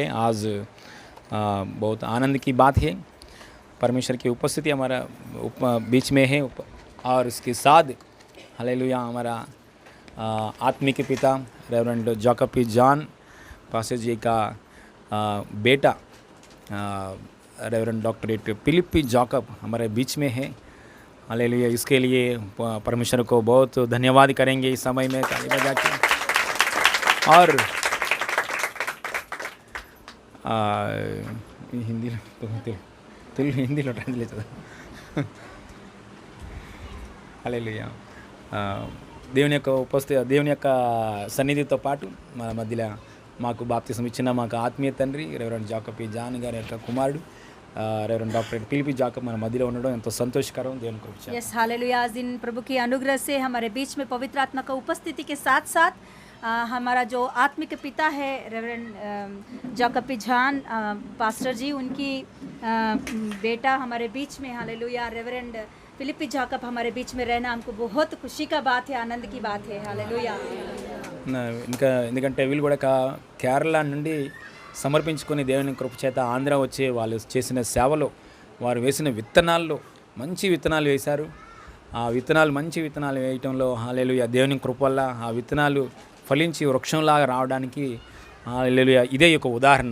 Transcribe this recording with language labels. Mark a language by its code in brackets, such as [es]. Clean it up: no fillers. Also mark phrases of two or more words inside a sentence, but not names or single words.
[hi] आज बहुत आनंद की बात है, परमेश्वर की उपस्थिति हमारा बीच में है और इसके साथ हालेलुया हमारा आत्मिक पिता रेवरेंड जैकब पी जॉन पास्टर जी का बेटा रेवरेंड डॉक्टरेट फिलिप पी जैकब हमारे बीच में है। हालेलुया, इसके लिए परमेश्वर को बहुत धन्यवाद करेंगे इस समय में ताली बजा के। और हिंदी [te] हिंदीలో ట్రాన్స్లేట్ చేద్దాం. హల్లెలూయా. దేవుని యొక్క ఉపస్థితి, దేవుని యొక్క సన్నిధితో పాటు మన మధ్యలో మాకు బాప్తిసం ఇచ్చిన మాకు ఆత్మీయ తండ్రి రెవరెండ్ జాకబ్ పి జాన్ గారి యొక్క కుమారుడు रेवरेंड डॉक्टर फिलिप जाकब [hi] हमारे मध्य [te] ఉండడం ఎంతో సంతోషకరం. దేవుని కృప. [hi] यस हालेलुया. आज दिन प्रभु की अनुग्रह से हमारे बीच में पवित्र आत्मा का उपस्थिति के साथ साथ हमारा जो आत्मिक पिता है रेवरेंड जैकब पी जॉन पास्टर जी, उनकी बेटा हमारे बीच में हालेलुया रेवरेंड फिलिप जाकब हमारे बीच में रहना हमको बहुत खुशी का बात है, आनंद की बात है. हालेलुया. [te] ఇంకా ఎందుకంటే వీళ్ళు కూడా కేరళ నుండి సమర్పించుకొని దేవుని కృప చేత ఆంధ్ర వచ్చి వాళ్ళు చేసిన సేవలో వారు వేసిన విత్తనాల్లో మంచి విత్తనాలు వేశారు. ఆ విత్తనాలు మంచి విత్తనాలు వేయటంలో హల్లెలూయా దేవుని కృప వల్ల ఆ విత్తనాలు ఫలించి వృక్షంలాగా రావడానికి హల్లెలూయా ఇదే ఒక ఉదాహరణ.